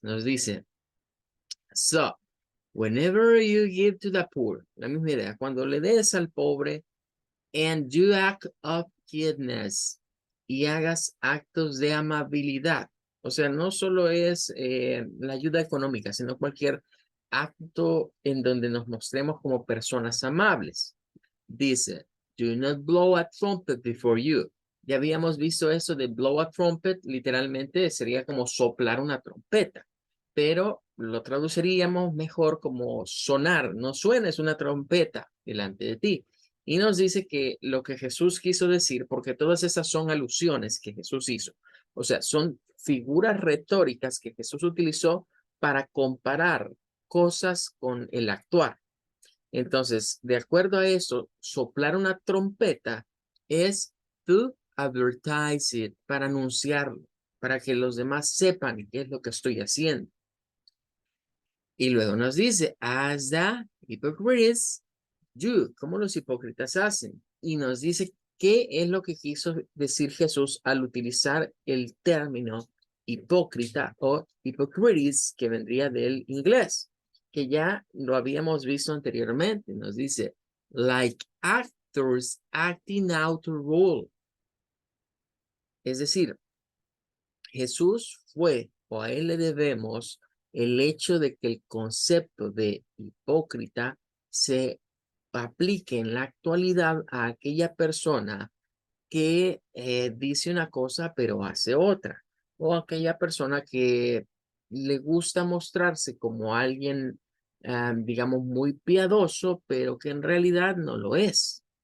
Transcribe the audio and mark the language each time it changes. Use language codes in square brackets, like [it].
[es] Nos dice, [en] so, whenever you give to the poor, [es] la misma idea, cuando le des al pobre, [en] and you act of kindness, [es] y hagas actos de amabilidad. O sea, no solo es la ayuda económica, sino cualquier acto en donde nos mostremos como personas amables. [en] Dice, do not blow a trumpet before you. [es] Ya habíamos visto eso de [en] blow a trumpet, [es] literalmente sería como soplar una trompeta, pero lo traduciríamos mejor como sonar, no suenes una trompeta delante de ti. Y nos dice que lo que Jesús quiso decir, porque todas esas son alusiones que Jesús hizo, o sea, son figuras retóricas que Jesús utilizó para comparar cosas con el actuar. Entonces, de acuerdo a eso, soplar una trompeta es [en] to advertise it, [es] para anunciarlo, para que los demás sepan qué es lo que estoy haciendo. Y luego nos dice, [en] as the hypocrites do, [es] como los hipócritas hacen. Y nos dice qué es lo que quiso decir Jesús al utilizar el término hipócrita o hypocrites, que vendría del inglés, que ya lo habíamos visto anteriormente. Nos dice, [en] like actors acting out a role. [es] Es decir, Jesús fue, o a él le debemos, el hecho de que el concepto de hipócrita se aplique en la actualidad a aquella persona que dice una cosa pero hace otra, o aquella persona que le gusta mostrarse como alguien, digamos, muy piadoso, pero que en realidad no lo es.